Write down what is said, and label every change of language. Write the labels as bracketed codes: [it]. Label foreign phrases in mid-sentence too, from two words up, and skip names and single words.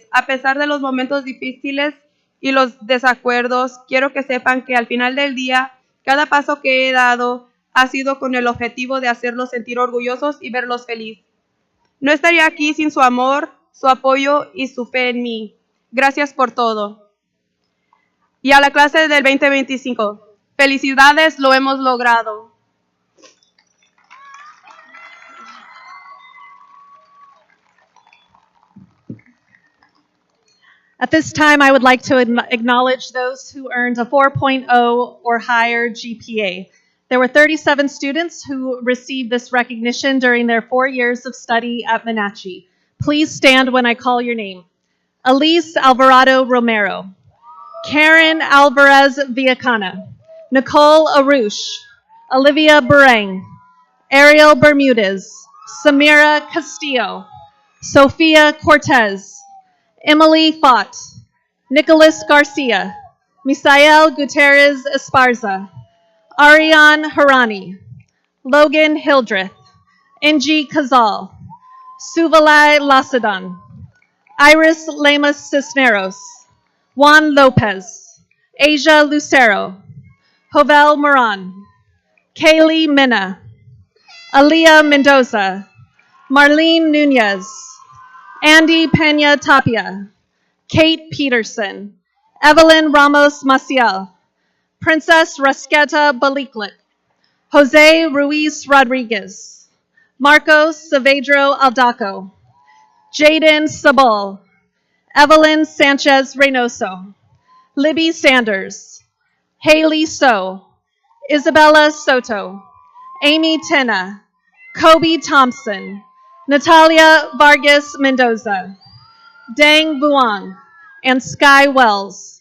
[es] A pesar de los momentos difíciles y los desacuerdos, quiero que sepan que al final del día, cada paso que he dado ha sido con el objetivo de hacerlos sentir orgullosos y verlos felices. No estaría aquí sin su amor, su apoyo y su fe en mí. Gracias por todo. Y a la clase del 2025, felicidades, lo hemos logrado. [en] At this time, I would like to acknowledge those who earned a 4.0 or higher GPA. There were 37 students who received this recognition during their 4 years of study at Monache. Please stand when I call your name. Elise Alvarado Romero, Karen Alvarez Villacana, Nicole Arush, Olivia Bereng, Ariel Bermudez, Samira Castillo, Sofia Cortez, Emily Fott, Nicholas Garcia, Misael Gutierrez Esparza, Ariane Harani, Logan Hildreth, Inji Kazal, Suvalai Lasadan, Iris Lemus Cisneros, Juan Lopez, Asia Lucero, Jovel Moran, Kaylee Minna, Aaliyah Mendoza, Marlene Nunez, Andy Pena Tapia, Kate Peterson, Evelyn Ramos Maciel, Princess Rasqueta Baliklik, Jose Ruiz Rodriguez, Marcos Saavedro Aldaco, Jaden Sabol, Evelyn Sanchez Reynoso, Libby Sanders, Haley So, Isabella Soto, Amy Tena, Kobe Thompson, Natalia Vargas Mendoza, Dang Vuong, and Sky Wells.